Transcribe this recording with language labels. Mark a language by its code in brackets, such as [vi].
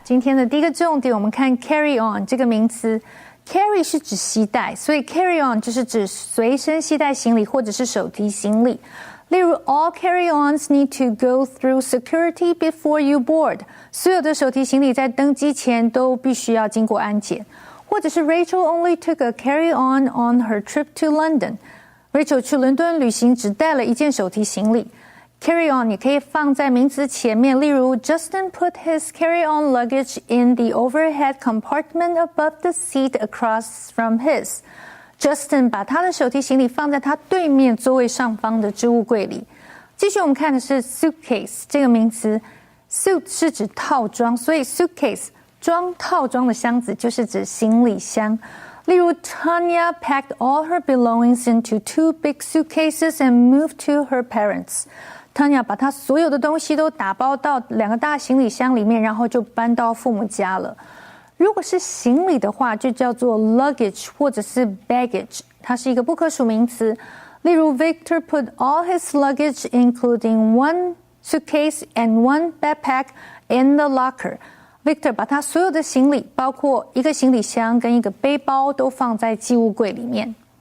[zh] 今天的第一个重点，我们看 carry on 这个名词。Carry 是指携带，所以 carry on 就是指随身携带行李或者是手提行李。例如 [en] all carry-ons need to go through security before you board。 [zh] 所有的手提行李在登机前都必须要经过安检。或者是 [en] Rachel only took a carry-on on her trip to London。 [zh] Rachel 去伦敦旅行只带了一件手提行李。 [en] Carry-on [zh] 也可以放在名词前面，例如 [en] Justin put his carry-on luggage in the overhead compartment above the seat across from his. [zh] Justin 把他的手提行李放在他对面座位上方的置物柜里。继续我们看的是 suitcase 这个名词 ，suit 是指套装，所以 suitcase 装套装的箱子就是指行李箱。 [en] 例如 Tanya packed all her belongings into 2 big suitcases and moved to her parents.Tanya [zh] 把她所有的东西都打包到2个大行李箱里面，然后就搬到父母家了。如果是行李的话，就叫做 luggage 或者是 baggage， 它是一个不可数名词。例如 [en] Victor put all his luggage, including 1 suitcase and 1 backpack, in the locker. [zh] Victor 把他所有的行李，包括一个行李箱跟一个背包，都放在寄物柜里面。